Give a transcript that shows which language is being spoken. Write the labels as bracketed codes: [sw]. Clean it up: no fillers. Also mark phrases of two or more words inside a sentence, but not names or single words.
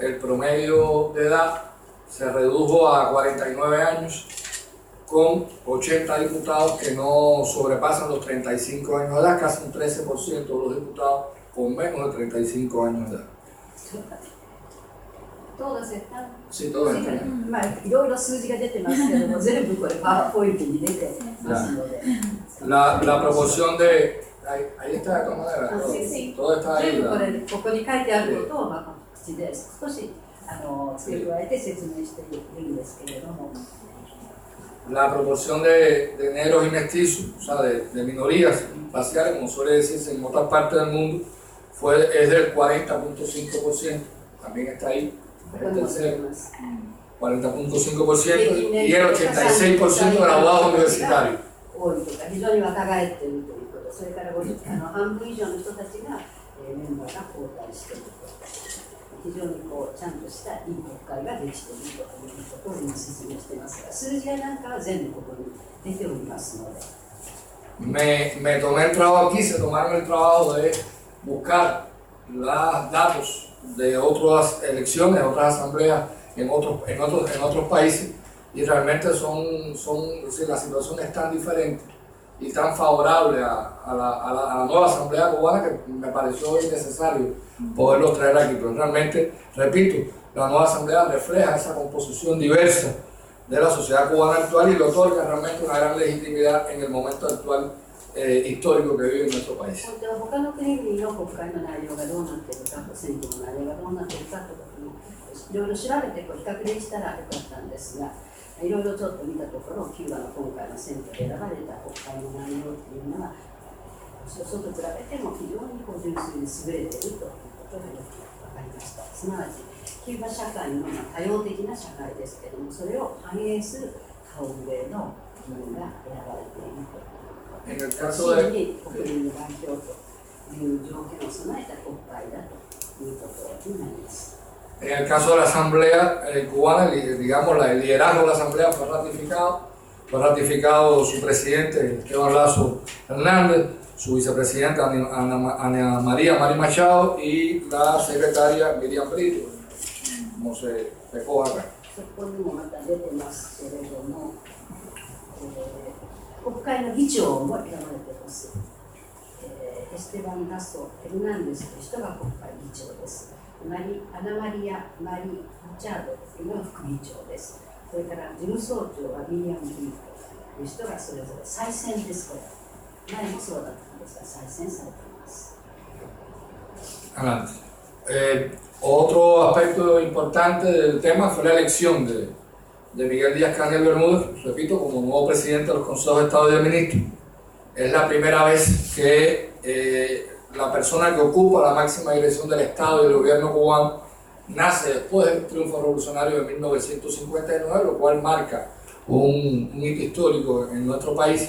[es] el promedio de edad se redujo a 49 años, con 80 diputados que no sobrepasan los 35 años de edad, casi un 13% de los diputados con menos de 35 años de edad. todas están. Sí, todas están. [ja] まあ、いろいろ数字が出てますけども、全部これパワーポイントに出てますので。 [es] La proporción de... Ahí está de todas maneras. Todo está ahí. [ja] 全部ここに書いてあることを、まあ、口で少し付け加えて説明しているんですけれども。 [es] La proporción de negros y mestizos, o sea, de minorías raciales, como suele decirse en otras partes del mundo, es del 40.5%, también está ahí, el tercero, 40.5%, y el 86% graduados universitarios. [ja] 多いとか非常に若返っているということ、それから半分以上の人たちが、メンバーが交代していると、非常にちゃんとしたいい国会ができているということを今説明していますが、数字やなんかは全部ここに出ておりますので。 [es] Me tomé el trabajo aquí, se tomaron el trabajo de buscar los datos de otras elecciones, otras asambleas en otros países, y realmente si la situación es tan diferente y tan favorable a la nueva asamblea cubana que me pareció innecesario poderlo traer aquí. Pero realmente, repito, la nueva asamblea refleja esa composición diversa de la sociedad cubana actual y le otorga realmente una gran legitimidad en el momento actual histórico que vive en nuestro país. [ja] 他の国々の国会の内容がどうなっているか、選挙の内容がどうなっているかということもいろいろ調べて比較できたらよかったんですが、いろいろちょっと見たところ、キューバの今回の選挙で選ばれた国会の内容というのは、それと比べても非常に純粋に優れているということがよく分かりました。すなわち、キューバ社会の多様的な社会ですけれども、それを反映する顔ぶれの議員が選ばれていると。 [es] En el caso de... [ja] 国民の代表という条件を備えた国会だということになります。 [es] En el caso de la Asamblea cubana, digamos, el liderazgo de la Asamblea fue ratificado su presidente Esteban Lazo Hernández, su vicepresidenta Ana María Mari Machado y la secretaria Miriam Brito, como se recoge acá. [ja] そこにもまた出てますけれども、国会の議長も選ばれています。エステバン・ラソ・エルナンデスという人が国会議長です。アナマリア・マリ・マチャードというのが副議長です。それから事務総長はミリアム・リーという人がそれぞれ再選です。これ前もそうだったんですが再選されています。 [es] Otro aspecto importante del tema fue la elección de Miguel Díaz-Canel Bermúdez, repito, como nuevo presidente de los Consejos de Estado y de Ministros. Es la primera vez que la persona que ocupa la máxima dirección del Estado y del gobierno cubano nace después del triunfo revolucionario de 1959, lo cual marca un hito histórico en nuestro país.